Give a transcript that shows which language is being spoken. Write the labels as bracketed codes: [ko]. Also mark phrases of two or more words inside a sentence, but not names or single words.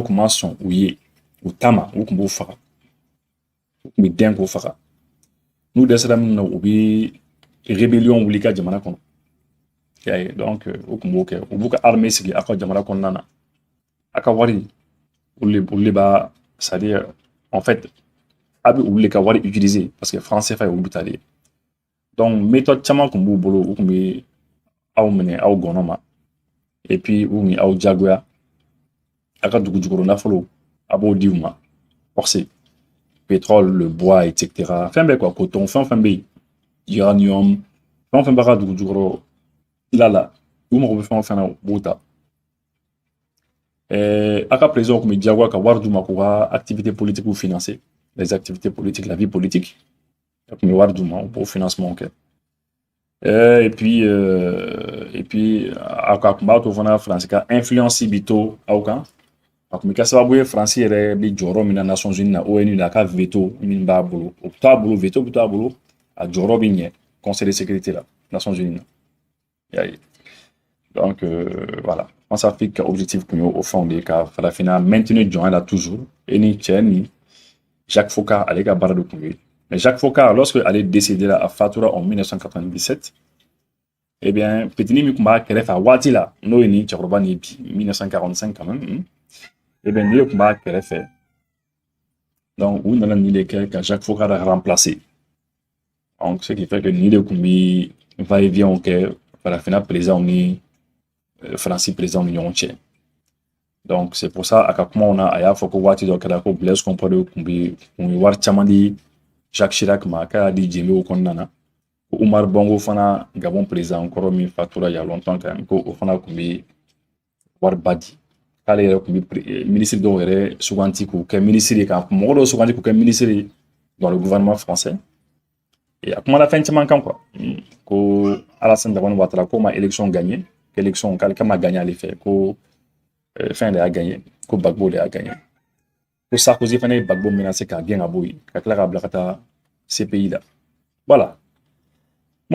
[bm] kun ma sɔn u ye u ta ma u kun b'o faga u kun bɛ den k'o faga n'u dɛsɛra min na u bɛ rébellion wuli ka jamana kɔnɔ y'a ye donc u kun b'o kɛ u b'u ka armée sigi a ka jamana kɔnɔna na a ka wari olu de b'a [fr] c'est-à-dire en fait [bm] a bɛ olu de ka wari utiliser parce que franc CFA ye olu tale ye donc méthode caman kun b'u bolo u kun bɛ aw minɛ aw gɔnɔ ma [fr] et puis [bm] u kun aw jagoya a ka dugu jukɔrɔ nafolo a b'o di u ma forcé [fr] pétrole le bois etc [bm] fɛn bɛɛ quoi coton fɛn fɛn bɛ yen uranium fɛn fɛn b'a ka dugu jukɔrɔ la u mago bɛ fɛn o fɛn na u b'o ta a ka président kun bɛ jagoya ka wari d'u ma k'u ka [fr] activité politique financer les activités politiques la vie politique [bm] a kun bɛ wari d'u ma u b'o financement kɛ [fr] et puis [bm] a kun b'a to fana faransi ka influence bi to aw kan a kun bɛ kɛ sababu ye faransi yɛrɛ bɛ jɔyɔrɔ min na Nations Unies na ONU na a ka veto min b'a bolo o bɛ to a bolo veto bɛ to a bolo a jɔyɔrɔ bɛ ɲɛ Conseil de sécurité la Nations Unies na y'a ye [fr] donc voilà [bm] France Afrique ka objectif kun y'o fɛnw de ye ka farafina maintenir jɔnya la [fr] toujours et [bm] ni cɛ ni Jacques Foccart ale ka baara de kun ye mais Jacques Foccart lorsque ale décédé la a fatura [fr] en 1997 eh bien [bm] petini min kun b'a kɛrɛfɛ a waati la n'o ye nin cɛkɔrɔba nin bi 1945 [fr] quand même eh bien [bm] nin de kun b'a kɛrɛfɛ donc u nana nin de kɛ ka Jacques Foccart remplacer [fr] donc ce qui fait que [bm] nin de kun bi [fr] va et vient [bm] kɛ farafina président ni Fransi président ni ɲɔgɔn cɛ [fr] donc c'est pour ça [bm] a ka kumaw na a y'a fɔ ko waati dɔ kɛra ko Blaise Compaoré kun bɛ wari caman di Jacques Chirac ma k'a y'a di Jembe o kɔnɔna na ko Umar Bongo fana Gabon président kɔrɔ min fatura [fr] il y a longtemps quand même [bm] ko o fana kun bɛ wari ba di k'ale yɛrɛ kun bɛ ministre dɔw yɛrɛ suganti k'u kɛ ministre ye ka mɔgɔ dɔw suganti k'u kɛ ministre ye [fr] dans le gouvernement français et [bm] a kumana fɛn caman kan quoi ko Alassane Dramane Ouattara ko ma [fr] élection gagné élection [bm] k'ale ma gagné ale fɛ ko fɛn de y'a gagné ko Gbagbo de y'a gagné ko Sarkozy fana ye Gbagbo menacé k'a gɛn ka bɔ yen ka tila k'a bila ka taa CPI la voilà kuma